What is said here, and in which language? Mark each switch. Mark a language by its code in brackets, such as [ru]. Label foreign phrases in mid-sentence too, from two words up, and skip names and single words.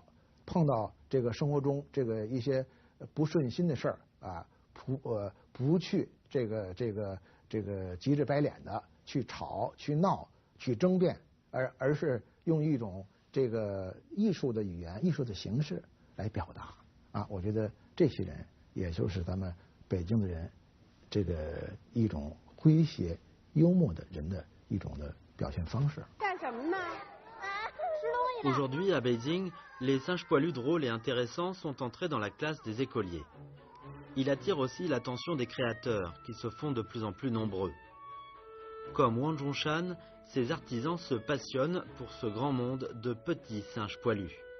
[zh] 碰到这个生活中这个一些不顺心的事儿啊，不去这个急着白脸的去吵、去闹、去争辩而是用一种这个艺术的语言、艺术的形式来表达啊。我觉得这些人，也就是咱们北京的人，这个一种诙谐幽默的人的一种的表现方式。干什么呢？吃东西呢。 [fr] Aujourd'hui, à Beijing, les singes poilus drôles et intéressants sont entrés dans la classe des écoliers. Il attire aussi l'attention des créateurs, qui se font de plus en plus nombreux. Comme Wang Zhongshan, ces artisans se passionnent pour ce grand monde de petits singes poilus.